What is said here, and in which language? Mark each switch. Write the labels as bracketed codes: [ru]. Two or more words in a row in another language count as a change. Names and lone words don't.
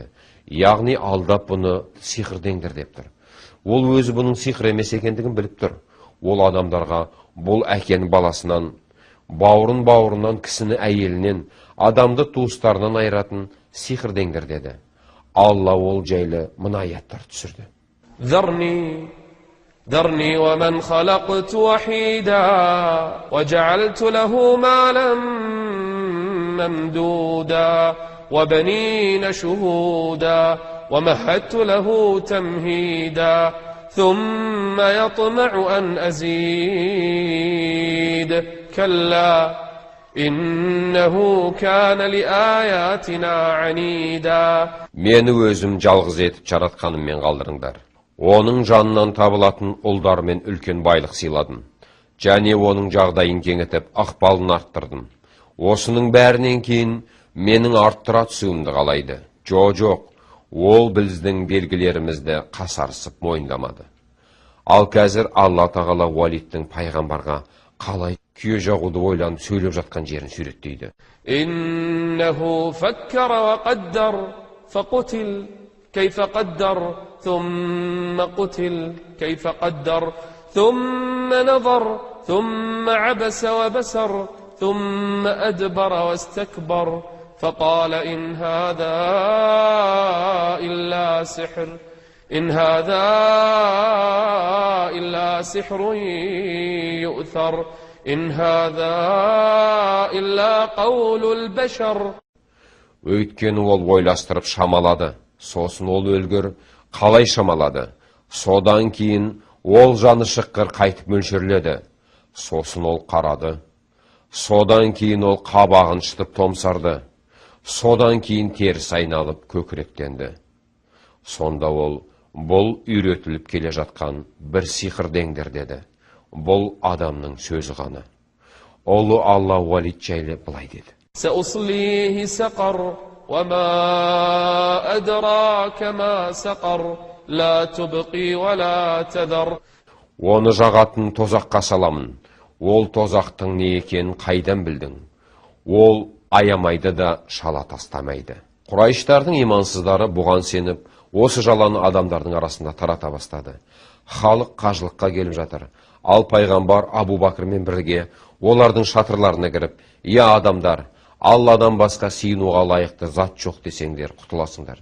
[kk] Яғни алдап бұны сиқыр деңдір деп тұр. Ол өзі бұның сиқыр емес екендігін біліп тұр. ол адамдарға бұл әкенің баласынан, бауырынан кісіні әйелінен, адамды туыстарынан айыратын сиқырдеңдер деді. Алла ол жайлы мына аяттар түсірді. [ar] ذرني ومن خلقت وحيدا وجعلت له مالا ممدودا وبنين شهودا ومهدت له تمهيدا ثم يطمع أن أزيد كلا إنه كان لآياتنا عنيدا. [kk] Meni өзім жалғыз етіп жаратқаныммен қалдырыңдар. Оның жанынан табылатын ұлдар мен үлкен байлық сыйладым. Және оның жағдайын кеңітіп, ықпалын арттырдым. Осының бәрінен кейін менің арттыра түсуімді қалайды. Жоқ, ол біздің белгілерімізді қасарысып мойындамады. Ал қазір Алла тағала Уалидтің пайғамбарға қалай күйе жағуды ойланып сөйлеп жатқан жерін суреттейді. [ar] إنه فكر وقدر فقتل كيف قدر ثم قتل كيف قدر ثم نظر ثم عبس وبسر ثم أدبر واستكبر فقال إن هذا إلا سحر يؤثر إن هذا إلا قول البشر. [kk] Өйткені ол ойластырып шамалады, сосын ол өлгір қалай шамалады, содан кейін ол жаны шыққыр қайтып мөлшерледі, сосын ол қарады, содан кейін ол қабағын шытып томсарды, содан кейін теріс айналып көкіректенді. Сонда ол, бұл үйретіліп келе жатқан бір сиқырдеңдер деді. Бұл адамның сөзі ғана. Ұлы Алла Уалид жайлы былай деді. [ar] سأصليه سقر وما أدراك ما سقر لا تبقي ولا تذر. [kk] Оны жағатын тозаққа саламын. Ол тозақтың не екенін қайдан білдің? Ол аямайды да шала тастамайды. Құрайыштардың имансыздары бұған сеніп, осы жаланы адамдардың арасында тарата бастады. Халық қажылыққа келіп жатыр. Ал пайғамбар Абу Бакрмен бірге олардың шатырларына кіріп, «Я адамдар, Алладан басқа сиынуға лайықты зат жоқ десеңдер, құтыласыңдар.